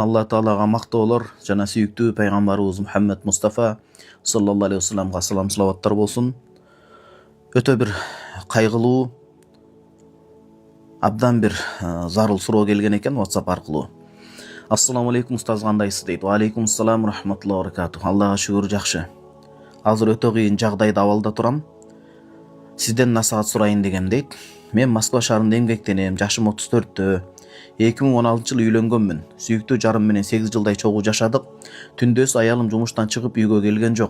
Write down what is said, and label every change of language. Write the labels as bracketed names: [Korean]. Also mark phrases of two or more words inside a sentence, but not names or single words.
[Kyrgyz] Алла Таалаға мақтаулар, жана сүйіктүү пайғамбарыбыз Мұхаммед Мустафа [Arabic] صلى الله عليه [Kyrgyz] вассаламға салам салаваттар болсын. Өтө бир кайгылуу, абдан бир зарыл суроо келген экен WhatsApp аркылуу. [Arabic] السلام عليكم [Kyrgyz] устаз, кандайсыз дейт. [Arabic] وعليكم السلام رحمة الله وبركاته. [Kyrgyz] Аллага шүгүр, жакшы. Азыр өтө кыйын жагдайда абалда турам. Сизден насаат сурайын дегем дейт. Мен Москва шаарында эмгектенем, жашым 34-тө. 2016 жылы үйлөнгөнмүн. Сүйүктүү жарым менен 8 жылдай чогуу жашадык. Түндөс аялым жумуштан чыгып үйгө келген жок.